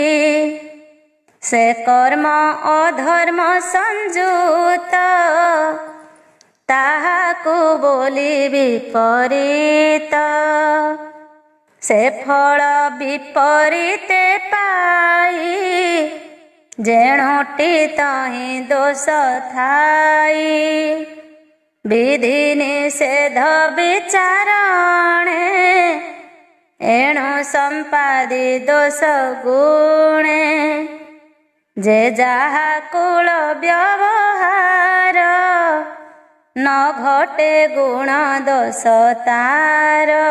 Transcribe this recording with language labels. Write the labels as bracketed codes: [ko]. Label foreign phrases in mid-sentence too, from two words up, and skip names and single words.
[or] ସେ କର୍ମ ଅଧର୍ମ ସଂଯୁତ ତାହାକୁ ବୋଲି ବିପରୀତ। ସେ ଫଳ ବିପରୀତେ ପାଇ ଜେଣୋଟି ତହି ଦୋଷ ଥାଇ। ବିଧି ନିଷେଧ ବିଚାରଣେ ଏଣୁ ସମ୍ପାଦି ଦୋଷ ଗୁଣେ ଯେ ଯାହା କୂଳ ବ୍ୟବହାର ନ ଘଟେ ଗୁଣ ଦୋଷ ତାର।